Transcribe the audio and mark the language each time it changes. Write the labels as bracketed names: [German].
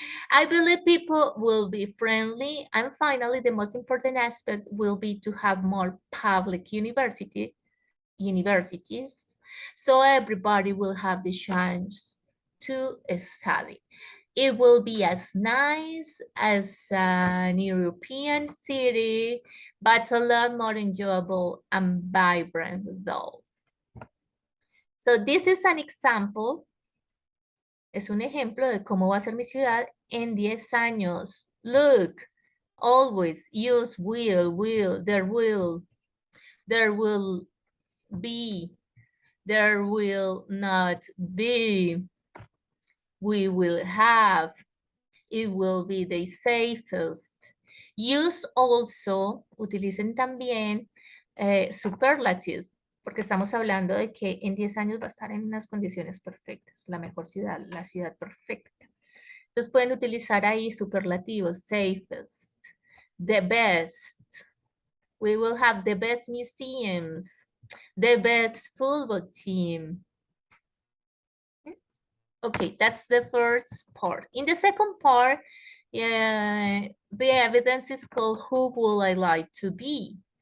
[English] I believe people will be friendly. And finally, the most important aspect will be to have more public universities, so everybody will have the chance to study. It will be as nice as an European city, but a lot more enjoyable and vibrant though. So this is an example. [Spanish] Es un ejemplo de cómo va a ser mi ciudad en 10 años. [English] Look, always use will, there will be, there will not be, we will have, it will be the safest. Use also, [Spanish] utilicen también superlative, porque estamos hablando de que en 10 años va a estar en unas condiciones perfectas, la mejor ciudad, la ciudad perfecta. Entonces pueden utilizar ahí superlativos, [English] safest, the best. We will have the best museums, the best football team. Okay, that's the first part. In the second part, the evidence is called Who Would I Like to Be?